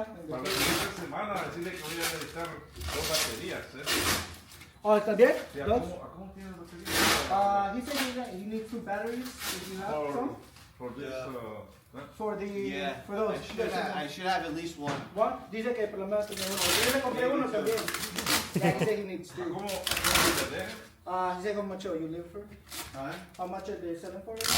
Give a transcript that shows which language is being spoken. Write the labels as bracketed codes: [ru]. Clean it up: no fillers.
[es] Para la siguiente semana decirle que voy a necesitar 2 baterías, Oh, ¿está bien? Sí, ¿a Dos. cómo tienes baterías? [en] He said you need 2 batteries if you have some. For this, For the, Yeah. for those. I should have at least one. One, [es] dice que por lo menos tiene uno. Yo le compré uno también. [en] Yeah, he said he needs 2. [es] ¿Cómo te dejan? [en] He said how much are you live for? Huh? How much are they selling for?